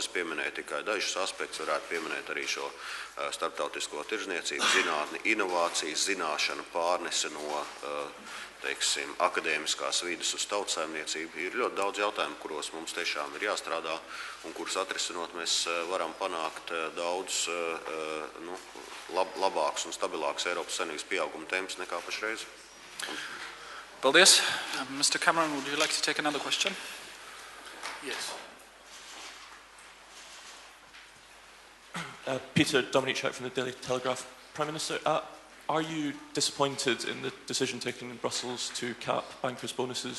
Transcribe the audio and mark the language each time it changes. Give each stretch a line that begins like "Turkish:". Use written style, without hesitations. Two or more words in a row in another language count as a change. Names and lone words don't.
Latvian: Es pieminēju tikai dažus aspektus, varētu pieminēt arī šo starptautisko tirdzniecību, zinātni, inovācijas, zināšanu pārnese no teiksim, akadēmiskās vides uz tautsaimniecību. Ir ļoti daudz jautājumu, kuros mums tiešām ir jāstrādā un kurus atrisinot mēs varam panākt daudz labāks un stabilāks Eiropas Savienības pieauguma temps nekā pašreiz. Paldies.
English: Mr. Cameron, would you like to take another question? Yes. Peter Dominiczak from the Daily Telegraph. Prime Minister, are you disappointed in the decision taken in Brussels to cap bankers' bonuses?